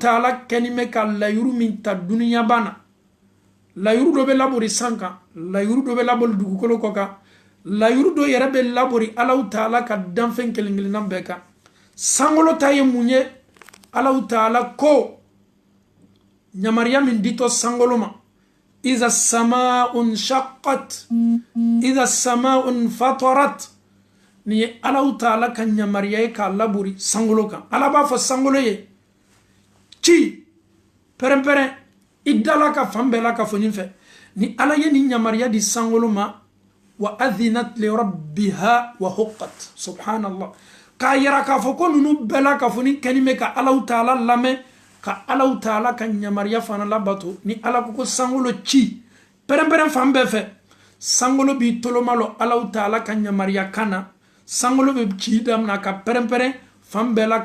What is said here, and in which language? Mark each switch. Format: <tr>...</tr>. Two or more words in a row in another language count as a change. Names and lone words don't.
<bm>Taala kɛni bɛ ka layiru min ta duniya bana layiru dɔ bɛ labori san kan layiru dɔ bɛ labori dugukolo kɔ kan layiru dɔ yɛrɛ bɛ labori Alahu Taala ka danfɛn kelen kelenna bɛɛ kan sankolo ta ye mun ye Alahu Taala ko yamaruya min ditɔ sankolo ma</bm> <ar>إذا السماء انشقت إذا السماء انفطرت</ar> <bm>ni Alahu Taala ka yamaruya ye k'a labori sankolo kan Ala b'a fɔ sankolo ye ci pɛrɛn-pɛrɛn i dala ka fan bɛɛ la ka fɔ nin fɛ ni Ala ye ni yamaruya di sankolo ma</bm> <ar>وأذنت لربها وحقت</ar> <bm>subhanallah k'a yira k'a fɔ ko ninnu bɛɛ la ka fɔ ni kɛni bɛ ka Alahu Taala lamɛn ka Alahu Taala ka yamaruya fana labato ni Ala ko sankolo ci pɛrɛn-pɛrɛn fan bɛɛ fɛ sankolo b'i tolomalo Alahu Taala ka yamaruya kana sankolo bɛ ci damina ka pɛrɛn-pɛrɛn fan bɛɛ la</bm>